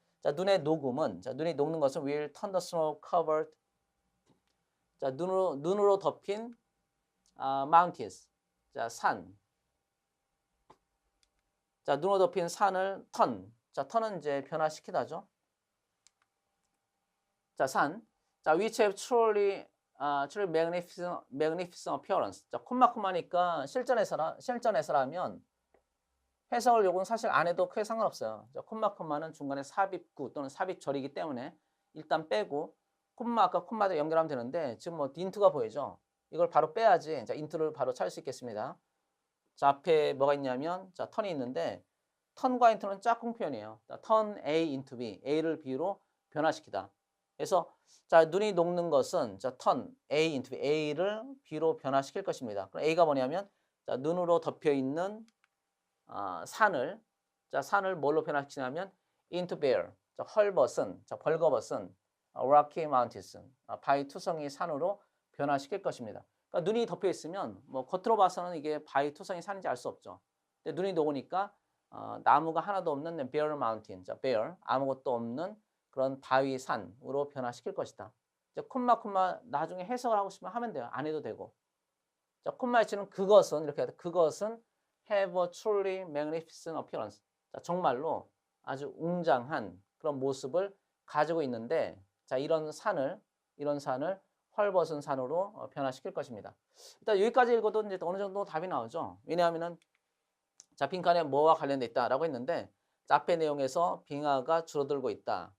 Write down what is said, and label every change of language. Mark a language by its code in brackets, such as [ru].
[ko] 자, 눈의 녹음은 자, 눈이 녹는 것은 [en] will turn the snow covered [ko] 자, 눈으로 덮인 [en] mountains. [ko] 자, 산. 자, 눈으로 덮인 산을 자, 턴은 이제 변화시키다죠. 자, 산. [en] 자, which have truly magnificent appearance. [ko] 자, 콤마니까 실전에서라면 해석을 요건 사실 안 해도 크게 상관없어요. 자, 콤마는 중간에 삽입구 또는 삽입절이기 때문에 일단 빼고 아까 콤마도 연결하면 되는데 지금 뭐 인트가 보이죠? 이걸 바로 빼야지. 자, 인트를 바로 찾을 수 있겠습니다. 자, 앞에 뭐가 있냐면 자, 턴이 있는데 턴과 인트는 짝꿍 표현이에요. 자, [en] turn A into B, [ko] A를 B로 변화시키다. 그래서 자, 눈이 녹는 것은 자, [en] turn A into B, [ko] A를 B로 변화시킬 것입니다. 그럼 A가 뭐냐면 자, 눈으로 덮여 있는 산을 뭘로 변화시키냐면 [en] into bare, [ko] 자, 헐벗은, 자, 벌거벗은 Rocky Mountains, 바위 투성이 산으로 변화시킬 것입니다. 그러니까 눈이 덮여 있으면 뭐 겉으로 봐서는 이게 바위 투성이 산인지 알 수 없죠. 근데 눈이 녹으니까 나무가 하나도 없는 [en] bare mountain, [ko] 자, [en] bare [ko] 아무것도 없는 그런 바위 산으로 변화시킬 것이다. 이제 콤마 나중에 해석을 하고 싶으면 하면 돼요. 안 해도 되고. 자, 콤마의 치는 그것은 이렇게 해야 돼. 그것은 [en] have a truly magnificent appearance. [ko] 자, 정말로 아주 웅장한 그런 모습을 가지고 있는데 자, 이런 산을 헐벗은 산으로 변화시킬 것입니다. 일단 여기까지 읽어도 이제 어느 정도 답이 나오죠. 왜냐하면은 자, 빈칸에 뭐와 관련돼 있다라고 했는데 자, 앞의 내용에서 빙하가 줄어들고 있다.